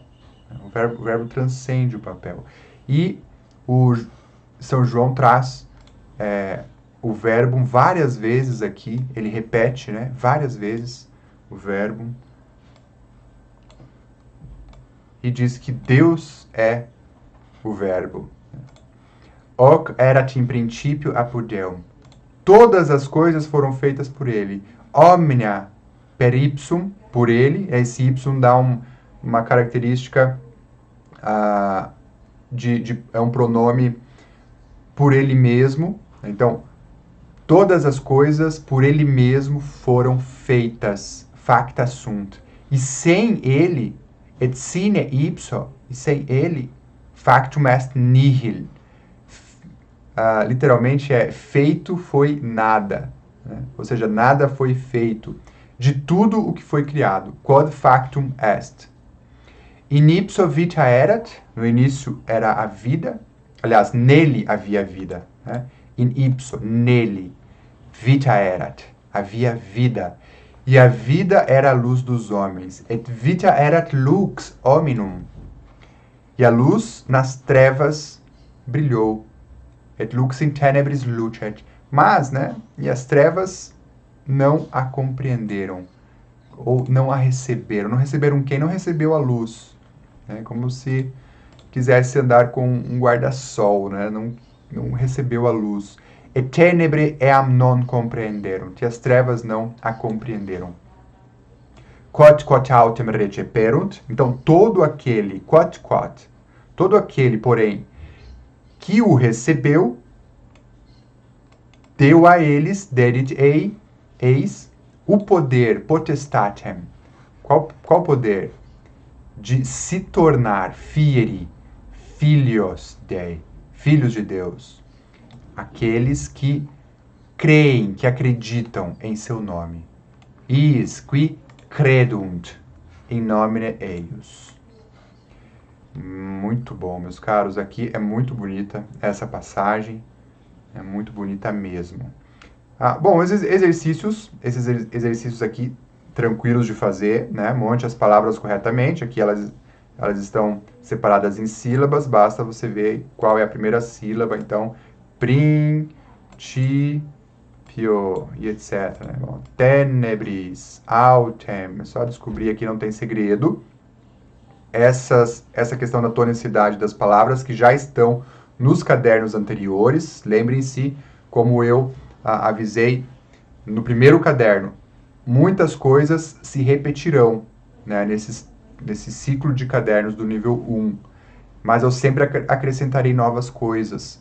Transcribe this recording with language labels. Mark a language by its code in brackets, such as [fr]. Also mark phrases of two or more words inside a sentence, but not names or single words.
[pt] O verbo transcende o papel. E o São João traz o verbo várias vezes aqui, ele repete, né, várias vezes o verbo, e diz que Deus é o verbo. [la] Hoc erat in principio apud Deum. [pt] Todas as coisas foram feitas por ele. [la] Omnia per ipsum, [pt] por ele. Esse ipsum dá uma característica, é um pronome por ele mesmo. Então, todas as coisas por ele mesmo foram feitas. [la] Facta sunt. [pt] E sem ele, [la] et sine ipso, [pt] e sem ele, [la] factum est nihil. [pt] Literalmente feito foi nada, né? Ou seja, nada foi feito de tudo o que foi criado. [la] Quod factum est. In ipso vita erat, [pt] no início era a vida, aliás, nele havia vida, né? [la] In ipso, nele, vita erat, [pt] havia vida, e a vida era a luz dos homens. [la] Et vita erat lux hominum, [pt] e a luz nas trevas brilhou. [la] Et lux in tenebris lucet. [pt] Mas, né, e as trevas não a compreenderam, ou não a receberam. Não receberam quem? Não recebeu a luz. Né? Como se quisesse andar com um guarda-sol, né? Não recebeu a luz. [la] Et tenebre eam non compreenderunt. [pt] E as trevas não a compreenderam. [la] Quod autem receperunt. [pt] Então, todo aquele, todo aquele, porém, que o recebeu, deu a eles, [la] dedit eis, [pt] o poder, potestatem. Qual poder? de se tornar, [la] fieri, filios Dei, [pt] filhos de Deus, aqueles que creem, que acreditam em seu nome. [la] Is qui credunt in nomine eius. [pt] Muito bom, meus caros. Aqui é muito bonita essa passagem. É muito bonita mesmo. Bom, esses exercícios aqui, tranquilos de fazer, né? Monte as palavras corretamente. Aqui elas estão separadas em sílabas. Basta você ver qual é a primeira sílaba. Então, principio e etc. Né? Bom, [la] tenebris, autem. [pt] É só descobrir aqui, não tem segredo. Essa questão da tonicidade das palavras que já estão nos cadernos anteriores. Lembrem-se, como eu avisei no primeiro caderno, muitas coisas se repetirão, né, nesse ciclo de cadernos do nível 1, mas eu sempre acrescentarei novas coisas.